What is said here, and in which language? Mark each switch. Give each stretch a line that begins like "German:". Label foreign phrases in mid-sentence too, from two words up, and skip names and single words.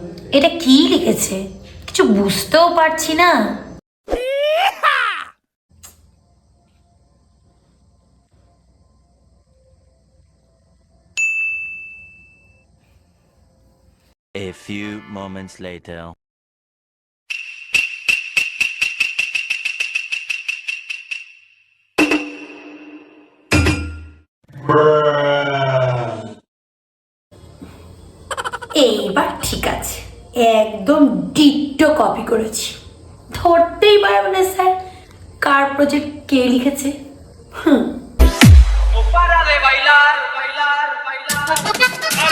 Bangla: এটা কি লিখেছে কিছু বুঝতেও পারছি না।
English: A few moments later.
Bangla: এইবার ঠিক আছে, একদম
English: ditto copy
Bangla: করেছি, ধরতেই পারবে না স্যার কার প্রজেক্ট কে লিখেছে। হুম।
Spanish: No para de bailar, bailar, bailar.